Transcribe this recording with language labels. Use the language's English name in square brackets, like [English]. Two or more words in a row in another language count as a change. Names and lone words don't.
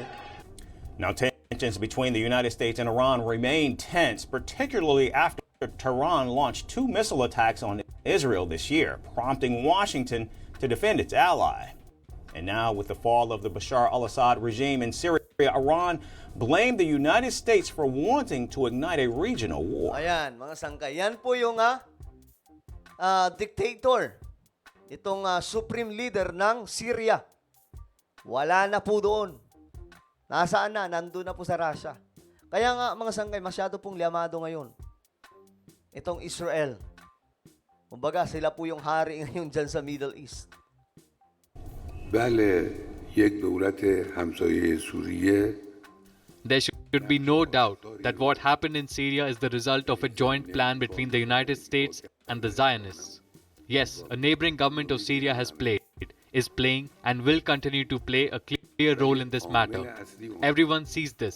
[English] Now, tensions between the United States and Iran remain tense, particularly after Tehran launched 2 missile attacks on Israel this year, prompting Washington to defend its ally. And now, with the fall of the Bashar al-Assad regime in Syria, Iran blamed the United States for wanting to ignite a regional war. [Filipino] Ayan, mga sangkay. Yan po yung dictator. Itong supreme leader ng Syria. Wala na po doon. Nasaan na? Nandun na po sa Russia. Kaya nga, mga sangkay, masyado pong liamado ngayon. Itong Israel. Kumbaga, sila po yung hari ngayon dyan sa Middle East. [Persian] بله یک دولت همسایه سوریه [English] There should be no doubt that what happened in Syria is the result of a joint plan between the United States and the Zionists. Yes, a neighboring government of Syria has played, is playing, and will continue to play a clear role in this matter. Everyone sees this.